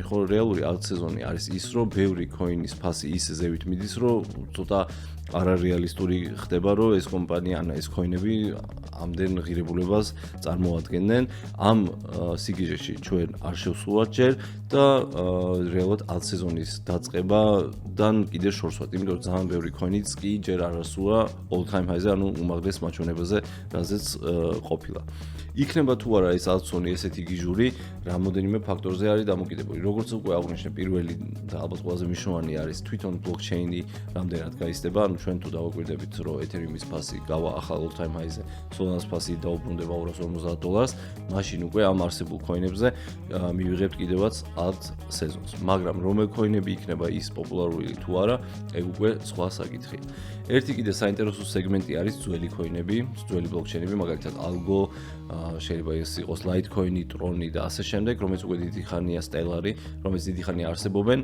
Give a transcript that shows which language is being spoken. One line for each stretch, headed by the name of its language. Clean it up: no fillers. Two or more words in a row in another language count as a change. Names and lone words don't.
Georgian: ხო, რეალური alt სეზონი არის ის, რომ ბევრი coin-ის ფასი ისე ზევით მიდის, რომ ცოტა არარეალისტური ხდება, რომ ეს კომპანია, ან ეს coin-ები ამდენ ღირებულებას წარმოადგენენ. ამ სიგიჟეში ჩვენ არ შევსულვართ ჯერ და რეალურად alt სეზონის დაწყებიდან კიდე შორს ვართ, იმიტომ რომ ძალიან ბევრი coin-იც კი ჯერ არ ასულა
English: all time high-
Georgian: ზე, ანუ უმაღლეს მაჩვენებაზე, რაზეც ყოფილა. იქნება თუ არა ეს alt სეზონი ესეთი გიჟური, რამოდენიმე ფაქტორზე არის დამოკიდებული. როგორც უკვე აღვნიშნე, პირველი და ალბათ ყველაზე მნიშვნელოვანი არის თვითონ blockchain-ი რამდენად გაიზრდება, ანუ ჩვენ თუ დავაკვირდებით, რომ Ethereum-ის ფასი გავა ახალ
English: all time high-
Georgian: ზე, Solana-ს ფასი დაუბრუნდება $250, მაშინ უკვე ამ არსებულ coin-ებზე მივიღებთ კიდევაც alt სეზონს. მაგრამ რომელ coin-ები იქნება ის პოპულარული თუ არა, ეგ უკვე სხვა საკითხია. ერთი კიდე საინტერესო სეგმენტი არის ძველი coin-ები, ძველი blockchain-ები, მაგალითად Algo, შეიძლება ეს იყოს Litecoin-ი, Tron-ი და ასე შემდეგ, რომელიც უკვე დიდი ხანია Stellar-ი, რომელიც დიდი ხანია არსებობენ.